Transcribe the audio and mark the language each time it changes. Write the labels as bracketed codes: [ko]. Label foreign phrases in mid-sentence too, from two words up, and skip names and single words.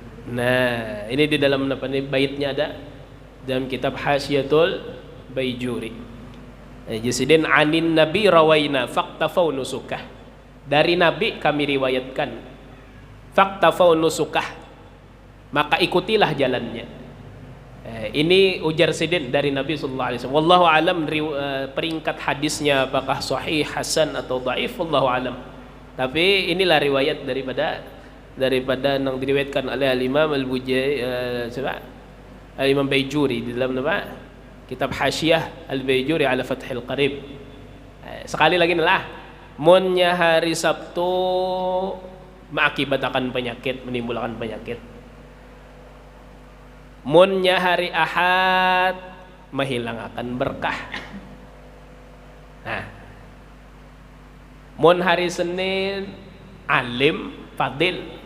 [id] Nah, ini di dalam baitnya ada dalam kitab Hasyiatul Baijuri. [ar] Jasidin anin nabi rawaina faktafau nusukah. [id] Dari nabi kami riwayatkan [ar] faktafau nusukah, [id] maka ikutilah jalannya. [bjn] Ini ujar sidin dari Nabi [ar] sallallahu alaihi wasallam. Wallahu alam [id] peringkat hadisnya apakah sahih, hasan atau dhaif, [ar] wallahu alam. [id] Tapi inilah riwayat daripada yang diriwayatkan oleh Al-Imam Al-Imam Baijuri di dalam kitab Hasyiah Al-Baijuri ala Fathil Qarib. [bjn] Sekali lagi lah, munnya hari Sabtu mengakibatkan penyakit, menimbulkan penyakit. Munnya hari Ahad menghilangkan berkah. Nah, mun hari Senin alim fadil.